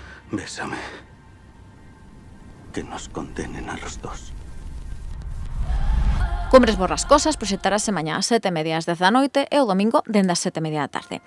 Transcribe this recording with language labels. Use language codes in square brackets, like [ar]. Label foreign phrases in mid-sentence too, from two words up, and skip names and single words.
[es] Bésame. Que nos condenen a los dos. [gl] Cumbres Borrascosas proxectarase mañá ás 7:30 ás 10 da noite e o domingo dende as 7:30 da tarde.